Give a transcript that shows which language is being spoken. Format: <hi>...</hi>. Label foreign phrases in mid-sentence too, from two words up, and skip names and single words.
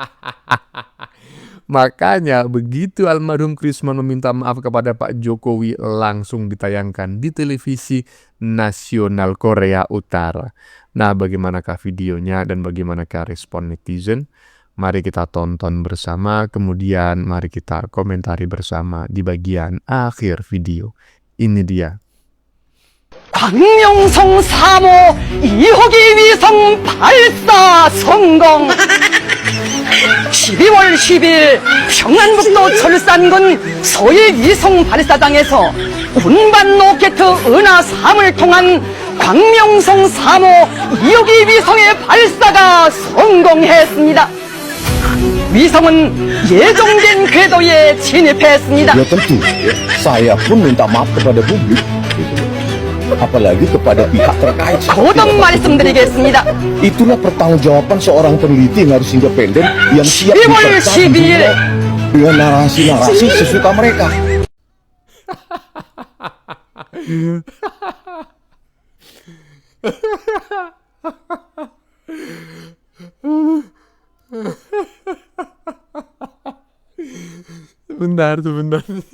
<id>Makanya begitu almarhum Krismon meminta maaf kepada Pak Jokowi, langsung ditayangkan di televisi nasional Korea Utara. Nah, bagaimanakah videonya dan bagaimanakah respon netizen? Mari kita tonton bersama, kemudian mari kita komentari bersama di bagian akhir video. Ini dia.</id> <ko>광명성 3호 2호기 위성 발사 성공. 12월 10일 평안북도 철산군 서해 위성 발사장에서 운반 로켓 은하 3을 통한 광명성 3호 2호기 위성의 발사가 성공했습니다. 위성은 예정된 궤도에 진입했습니다.</ko> <id>Ya tentu, saya pun minta maaf kepada publik, apalagi kepada pihak terkait.</id> <ko>거듭 말씀드리겠습니다.</ko> <id>Itulah pertanggungjawaban seorang peneliti yang harus independen yang siap</id> <ko>12월</ko> <id>bertanggung</id> <ko>12일</ko> <id>jawab dengan narasi-narasi sesuka mereka. Sebentar.</id>